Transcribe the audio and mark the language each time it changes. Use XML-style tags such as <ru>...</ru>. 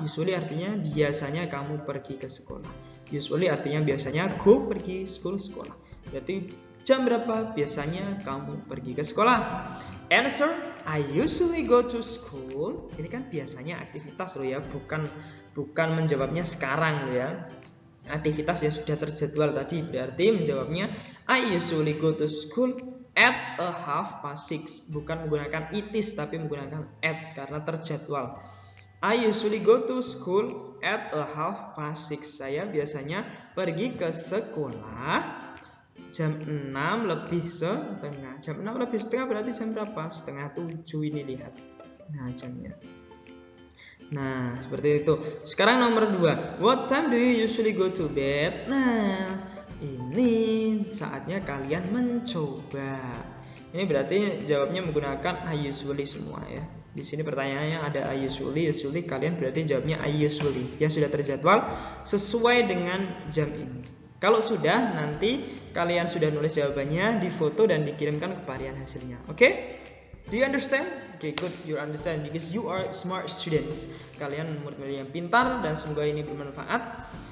<id>Usually artinya biasanya kamu pergi ke sekolah. Usually artinya biasanya go pergi sekolah. Berarti jam berapa biasanya kamu pergi ke sekolah?</id> <en>Answer, I usually go to school.</en> <id>Ini kan biasanya aktivitas loh ya, bukan menjawabnya sekarang loh ya. Aktivitas yang sudah terjadwal tadi, berarti menjawabnya</id> <en>I usually go to school at 6:30.</en> <id>Bukan menggunakan it is tapi menggunakan at karena terjadwal.</id> <en>I usually go to school at 6:30.</en> <id>Saya biasanya pergi ke sekolah jam 6 lebih setengah. Jam 6 lebih setengah berarti jam berapa? Setengah 7 ini, lihat. Nah, jamnya. Nah, seperti itu. Sekarang nomor 2.</id> <en>What time do you usually go to bed?</en> <id>Nah, ini saatnya kalian mencoba. Ini berarti jawabnya menggunakan I usually semua ya. Di sini pertanyaannya ada I usually, kalian berarti jawabnya I usually. Yang sudah terjadwal sesuai dengan jam ini. Kalau sudah, nanti kalian sudah nulis jawabannya, difoto dan dikirimkan ke varian hasilnya.</id> <en>Oke? Do you understand? Okay, good. You understand because you are smart students.</en> <id>Kalian murid-murid yang pintar dan semoga ini bermanfaat.</id>